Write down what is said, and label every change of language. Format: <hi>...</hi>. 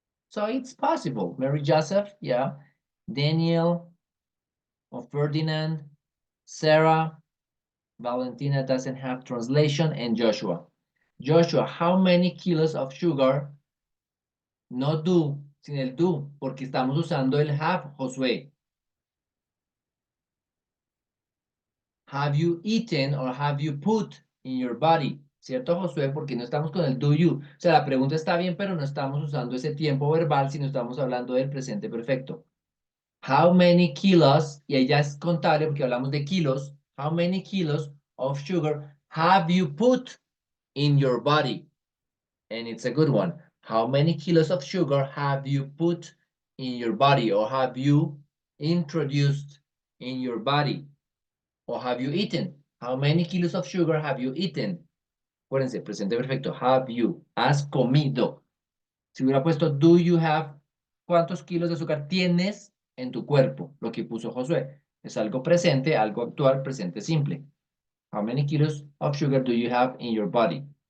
<en>So it's possible. Mary Joseph, yeah. Daniel or Ferdinand, Sarah, Valentina doesn't have translation, and Joshua. Joshua, how many kilos of sugar? No do,</en> <es>sin el do, porque estamos usando el have, Josué.</es> <en>Have you eaten or have you put in your body.</en> <es>¿Cierto, Josué? Porque no estamos con el do you. O sea, la pregunta está bien, pero no estamos usando ese tiempo verbal, sino estamos hablando del presente perfecto.</es> <en>How many kilos,</en> <es>y ahí ya es contable porque hablamos de kilos.</es> <en>How many kilos of sugar have you put in your body? And it's a good one. How many kilos of sugar have you put in your body, or have you introduced in your body, or have you eaten? How many kilos of sugar have you eaten?</en> <es>Acuérdense, presente perfecto.</es> <en>Have you?</en> <es>Has comido. Si hubiera puesto</es> <en>do you have,</en> <es>¿cuántos kilos de azúcar tienes en tu cuerpo? Lo que puso Josué. Es algo presente, algo actual, presente simple.</es> <en>How many kilos of sugar do you have in your body?</en>